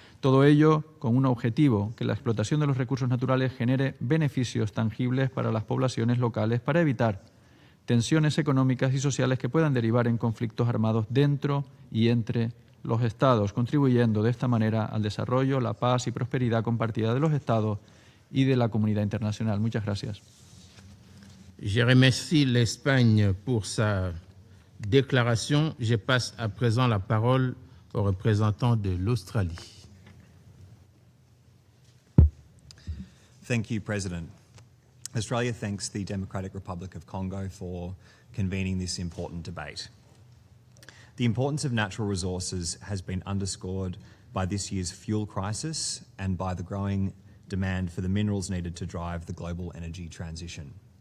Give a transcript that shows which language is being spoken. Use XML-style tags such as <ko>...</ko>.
<es>Todo ello con un objetivo, que la explotación de los recursos naturales genere beneficios tangibles para las poblaciones locales para evitar tensiones económicas y sociales que puedan derivar en conflictos armados dentro y entre los Estados, contribuyendo de esta manera al desarrollo, la paz y prosperidad compartida de los Estados y de la comunidad internacional. Muchas gracias.</es> <fr>Je remercie l'Espagne pour sa déclaration. Je passe à présent la parole au représentant de l'Australie.</fr> <en>Thank you, President. Australia thanks the Democratic Republic of Congo for convening this important debate. The importance of natural resources has been underscored by this year's fuel crisis and by the growing demand for the minerals needed to drive the global energy transition.</en>